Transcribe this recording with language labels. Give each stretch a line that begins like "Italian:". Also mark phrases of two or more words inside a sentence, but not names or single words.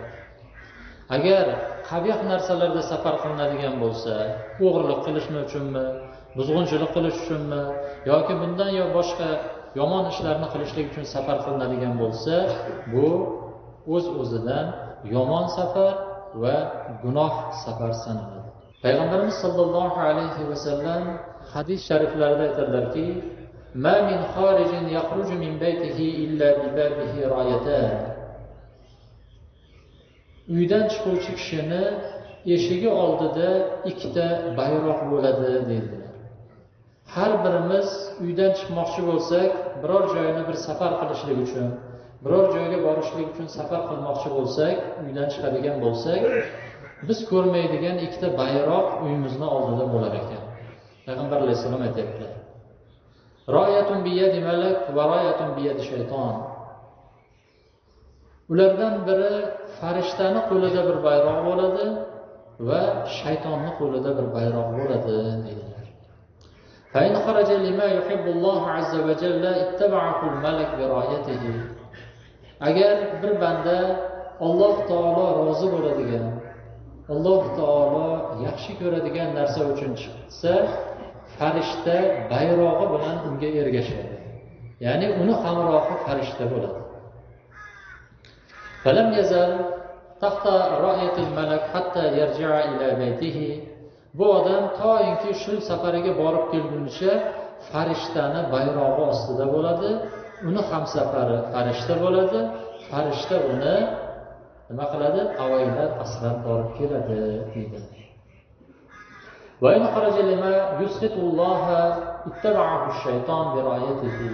Uzbek: Agar qabih narsalarda safar qilinadigan bo'lsa, o'g'irlik qilish uchunmi, buzg'unchilik qilish uchunmi yoki bundan yo boshqa yomon ishlarni qilishlik uchun safar qilinadigan bo'lsa, bu o'z-o'zidan yomon safar va gunoh safar sanaladi. Payg'ambarimiz
Arabic: صلى الله عليه وسلم
Uzbek: hadis shariflarida aytadilarki:
Arabic: "ما من خارج يخرج من بيته إلا ببابه رايتان."
Uzbek: Uydan chiquvchi kishini eshigi oldida ikkita bayroq bo'ladi dedilar. Har birimiz uydan chiqmoqchi bo'lsak, biror joyni bir safar qilishlik uchun, biror joyga borishlik uchun safar qilmoqchi bo'lsak, uydan chiqadigan bo'lsak, biz ko'rmaydigan ikkita bayroq uyimizning oldida bo'lar ekan. Payg'ambar alayhisalom aytibdilar:
Arabic: "راية بيد ملك وراية بيد شيطان."
Uzbek: Ulardan biri farishtaning qo'lida bir bayroq bo'ladi va shaytonning qo'lida bir bayroq bo'ladi dedilar.
Arabic: فإن خرج لما يحب الله عز وجل اتبعه الملك برايته.
Uzbek: Agar bir banda Alloh taolo rozi bo'ladigan, Alloh taolo yaxshi ko'radigan narsa uchun chiqsa, farishta bayrog'i bilan unga ergashadi. Ya'ni uni hamrohi farishta bo'ladi.
Arabic: فلم يزل تحت رأية الملك حتى يرجع إلى بيته.
Uzbek: Bu odam to'yinki shu safariga borib kelgunicha farishtani bayrog'i ostida bo'ladi, uni ham safari farishta bo'ladi, farishta uni nima qiladi? Avaylab asrab borib keladi deydi.
Arabic: وإن خرج لما يسخط الله اتبعه الشيطان برايته.